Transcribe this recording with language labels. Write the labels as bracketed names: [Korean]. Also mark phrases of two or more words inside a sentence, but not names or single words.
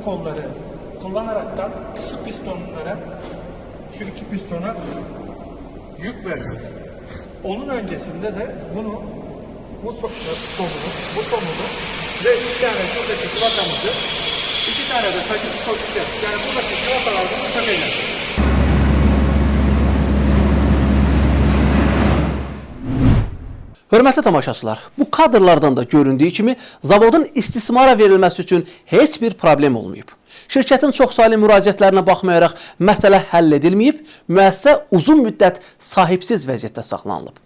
[Turkish] kolları kullanaraktan şu pistonlara, şu iki pistona yük vereceğiz. Onun öncesinde de bunu, bu somunu ve 2 tane şuradaki civatamızı, 2 tane de saçını sokacağız. Yani buradaki civatalardan sökeceğiz. [Azerbaijani] Hörmətli tamaşaçılar, bu kadrlardan da göründüyü kimi zavodun istismara verilməsi üçün heç bir problem olmayıb. Şirkətin çoxsaylı müraciətlərinə baxmayaraq məsələ həll edilməyib, müəssisə uzun müddət sahibsiz vəziyyətdə saxlanılıb.